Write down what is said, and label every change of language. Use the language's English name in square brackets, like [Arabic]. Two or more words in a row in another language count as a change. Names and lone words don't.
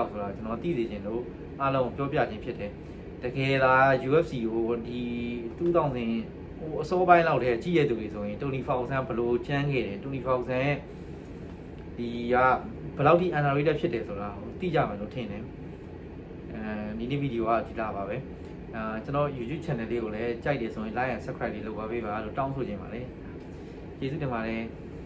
[Burmese] က်ဆိုတာကျွန်တော်သိသိချင်းတို့အားလုံးပြောပြခြင်းဖြစ်တယ်တကယ်လား UFC ကိုဒီ2000ဟိုအစောပိုင်းလောက်တည်းကြီးရသူတွေဆိုရင်တိုနီဖာဆန်ဘလို့ချမ်းခဲ့တယ်တိုနီဖာဆန်ရဲ့ဒီကဘယ်လောက်ထိ underrated ဖြစ်တယ်ဆိုတာသိကြမယ်လို့ထင်တယ်ဒီနေ့ဗီဒီယိုကဒီလားပါပဲကျွန်တော် [English] YouTube channel [Burmese] လေးကိုလည်းကြိုက်တယ်ဆိုရင် [English] like and subscribe [Burmese] လေးလုပ်ပါပေးပါလို့တောင်းဆိုချင်ပါတယ်ကျေးဇူးတင်ပါတယ်